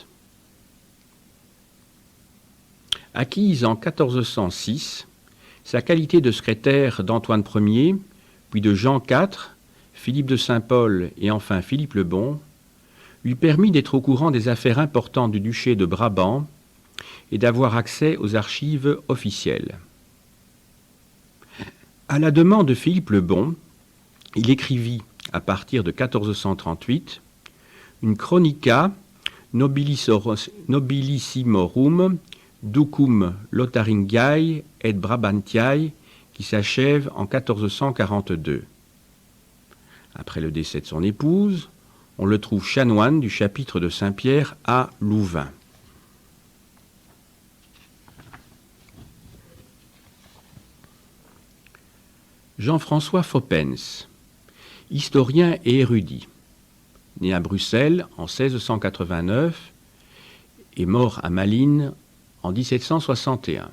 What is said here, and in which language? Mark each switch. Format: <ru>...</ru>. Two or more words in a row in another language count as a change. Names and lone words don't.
<fr>Acquise en 1406, Sa qualité de secrétaire d'Antoine Ier, puis de Jean IV, Philippe de Saint-Pol et enfin Philippe le Bon, lui permit d'être au courant des affaires importantes du duché de Brabant et d'avoir accès aux archives officielles. À la demande de Philippe le Bon, il écrivit, à partir de 1438, une chronica nobilissimorum ducum Lotharingiae et Brabantiae qui s'achève en 1442. Après le décès de son épouse, on le trouve chanoine du chapitre de Saint-Pierre à Louvain. Jean-François Foppens, historien et érudit, né à Bruxelles en 1689 et mort à Malines en 1761.</fr>